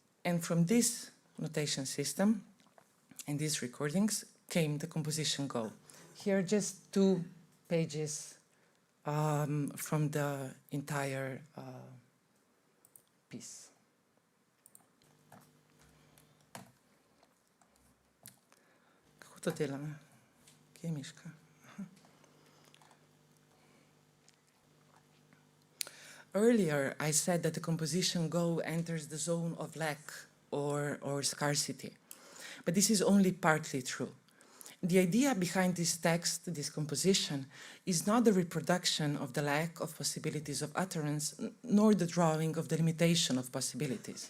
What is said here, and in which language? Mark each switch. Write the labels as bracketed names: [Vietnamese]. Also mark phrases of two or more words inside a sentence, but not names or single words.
[English] And from this notation system and these recordings came the composition Go. Here are just 2 pages from the entire piece. [Slovenian] Kako to delam? Kje je miška? [English] Earlier, I said that the composition Go enters the zone of lack or scarcity, but this is only partly true. The idea behind this text, this composition, is not the reproduction of the lack of possibilities of utterance, nor the drawing of the limitation of possibilities.